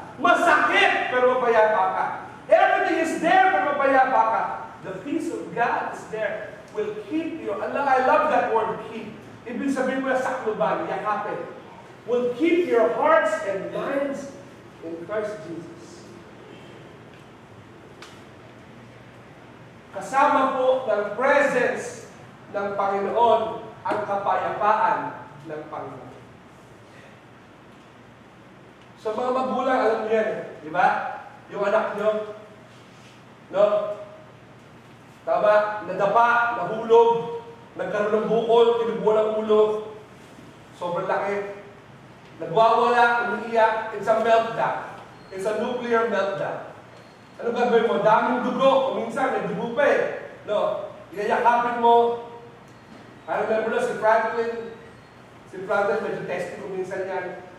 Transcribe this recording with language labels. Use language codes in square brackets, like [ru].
[tl] Masakit, pero mapayapa ka. [en] Everything is there, [tl] pero mapayapa ka. [en] The peace of God is there. Will keep you. I love that word, keep. [tl] Ibig sabihin mo yung sakluban, yakapin. [en] Will keep your hearts and minds in Christ Jesus. [tl] Kasama po ng presence ng Panginoon ang kapayapaan ng Panginoon. So mga magulang, alam niyo yan, di ba? Yung anak niyo, no? Tama, nadapa, nahulog, nagkaroon ng bukol, tinubuan ang ulo, sobrang laki. Nagwawala, umiiyak, [en] it's a meltdown. It's a nuclear meltdown. [tl] Ano gagawin mo? Daming dugo. Minsan, may dugo pa eh. No? Iyayakapin mo. I remember na si Franklin, medyo testing ko minsan yan.